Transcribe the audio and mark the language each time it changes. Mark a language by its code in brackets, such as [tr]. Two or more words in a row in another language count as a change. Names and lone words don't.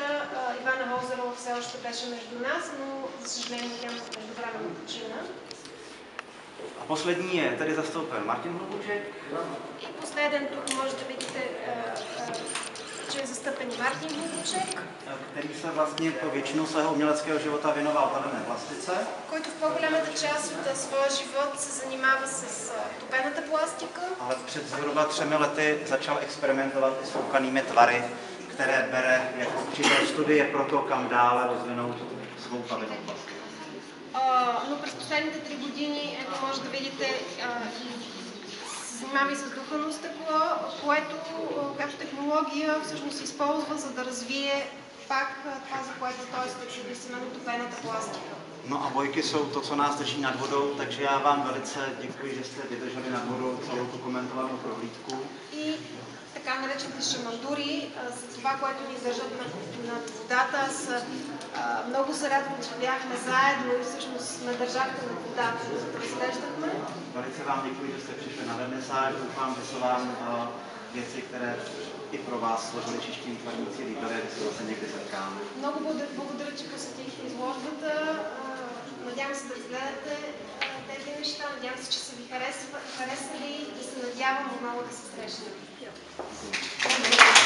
[bg] Ивана Хозерова все още беше между нас, но за съжаление тя междувременно почина. [cs] A poslední je tady zastoupen Martin Hlubuček. [bg] И последен тук може да видите, че е застъпен Мартин Hlubuček, [cs] Který se vlastně po většinu svého uměleckého života věnoval barevné plastice. [bg] който в по-голямата част от своя живот се занимава с топената пластика. [cs] Ale před zhruba 3 lety začal experimentovat i s foukanými tvary, které bere jako určité studie pro to, kam dále rozvinout svou paletu plastiku. [bg] Но през последните 3 години, ето може да видите, се занимава и с духано стъкло, която технология всъщност се използва, за да развие пак това, за което той е специалист, именно топената пластика. [cs] No a bojky jsou to, co nás drží nad vodou, takže já vám velice děkuji, že jste vydrželi nad vodou celou tu komentovanou prohlídku. [bg] И така наречените шамандури са това, което ни държат над водата. Аз много се радвам, че бяхме заедно и всъщност ме държахте на водата, за да разглеждахме. [cs] Velice vám děkuji, že jste přišli na vernisáž. Doufám, že se vám věci, které i pro vás složili čeští výtvarníci, líbily, že se zase někdy setkáme. [bg] Много благодаря, че посетихте изложбата. Надявам се да разгледате тези неща. Надявам се, че са ви харесали и се надявам отново да се срещнем.